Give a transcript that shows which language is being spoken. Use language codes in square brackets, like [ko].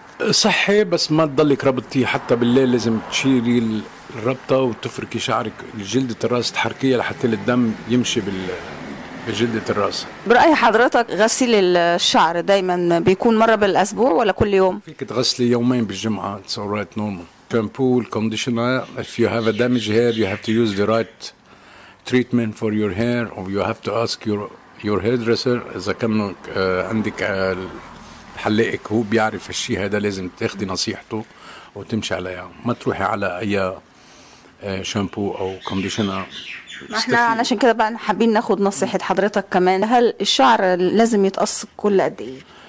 [ar] صحي، بس ما تضلك ربطتيه حتى بالليل، لازم تشيلي الربطة وتفركي شعرك جلدة الرأس، تحركيها لحتى الدم يمشي بجلدة الرأس. برأي حضرتك غسيل الشعر دايما بيكون مرة بالأسبوع ولا كل يوم؟ فيك تغسلي يومين بالجمعة، [en] it's alright normal. Shampoo, conditioner. If you have a damaged hair, you have to use the right treatment for your hair, or you have to ask your hairdresser. [ar] إذا كان عندك حلاقك هو بيعرف الشيء هذا، لازم تاخذي نصيحته وتمشي عليها، ما تروحي على أي شامبو أو conditioner. احنا علشان كده بقى حابين ناخد نصيحة حضرتك كمان. هل الشعر لازم يتقص كل قد إيه؟